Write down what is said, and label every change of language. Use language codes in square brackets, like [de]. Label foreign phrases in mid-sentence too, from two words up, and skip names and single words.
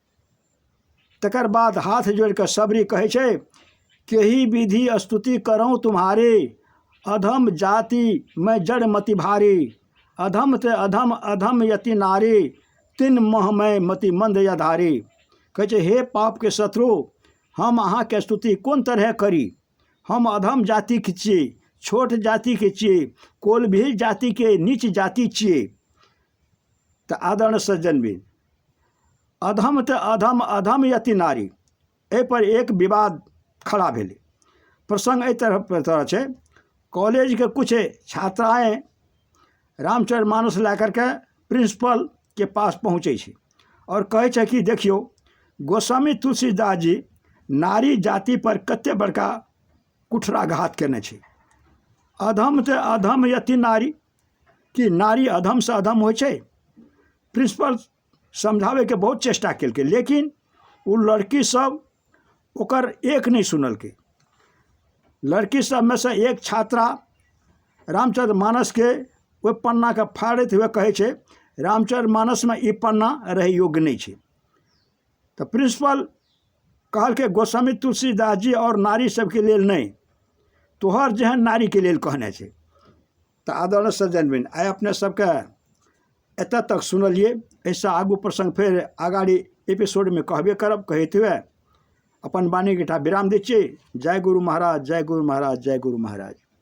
[mai] तकर बाद हाथ जोड़ के सबरी कहे छे, [awa] केही विधि स्तुति करऊँ तुम्हारे, अधम जाति मैं जड़ मति भारी, अधम ते अधम अधम यति नारी, तीन मोह में मति मंद यधारी। [mai] कहे छे, हे पाप के शत्रु, हम अहाँ के स्तुति कोन तरह करी, हम अधम जाति के छिए, छोट जाति के छिए, कोलभील जाति के नीच जाति छिए। तो आदरणीय सज्जन भी [awa] अधम ते अधम अधम यति नारी, [mai] ए पर एक विवाद खड़ा भेले। प्रसंग एहि तरह छे, कॉलेज के कुछ छात्राएं रामचरितमानस ला करके प्रिंसिपल के पास पहुँचे छै और कहे छै कि देखियो गोस्वामी तुलसीदास जी नारी जाति पर कते बड़का कुठाराघात केने छै। [awa] अधम ते अधम यति नारी, [mai] कि नारी अधम से अधम होइ छै। प्रिंसिपल समझावे के बहुत चेष्टा केलकै, लेकिन वो लड़की सब ओकर एक नहीं सुनलकै। लड़की सब में से एक छात्रा रामचरितमानस के वो पन्ना के फाड़ते हुए कहे छै रामचरितमानस में ई पन्ना रहे योग्य नहीं छै। तो प्रिंसिपल कहल के गोस्वामी तुलसीदास जी और नारी सबके लेल नहीं, तोहर जेहन नारी के लेल कहने छै। तो आदरणीय सज्जनबिन, आइ अपने सबके एतऽ तक सुनलिए। ऐसा आगू प्रसंग फिर आगाड़ी एपिसोड में कहबे करब। कहते हुए अपन वाणी के विराम दै छियै। जय गुरु महाराज, जय गुरु महाराज, जय गुरु महाराज।